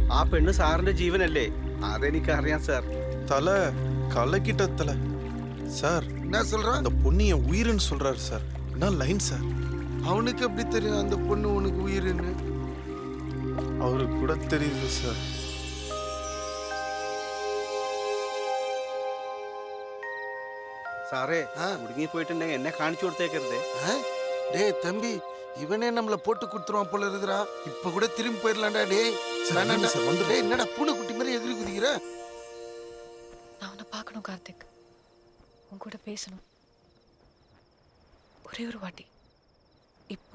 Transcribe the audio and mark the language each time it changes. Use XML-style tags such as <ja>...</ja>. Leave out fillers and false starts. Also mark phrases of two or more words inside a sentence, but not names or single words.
<ml>ആ പെണ്ണ് സാറിന്റെ ജീവനല്ലേ? അതെനിക്കറിയാം സാർ.</ml> <ta>தல கலக்கிட்ட தல. சார் என்ன சொல்றான்? அந்த பொண்ணு என் உயிர்னு சொல்றாரு சார். என்ன லைன் சார்? அவனுக்கு எப்படி தெரியும் அந்த பொண்ணு உனக்கு உயிர்னு? அவருக்கு கூட தெரியுது சார்.</ta> <ml>സാറേ മുടുങ്ങി പോയിട്ടുണ്ടെങ്കിൽ എന്നെ കാണിച്ചു കൊടുത്തേക്കരുതേ.</ml> <ta>டேய் தம்பி, இவனே நம்மள போட்டு கொடுத்துருவான் போல இருக்குறா. இப்ப கூட திரும்பி போயிடலாம்டா. டேய் டேய், என்னடா பூனை குட்டி மாதிரி எதிரி குதிக்கிற? நான் உன்னை பார்க்கணும் கார்த்திக், உன் கூட பேசணும். ஒரே ஒரு வாட்டி, இப்போ.</ta>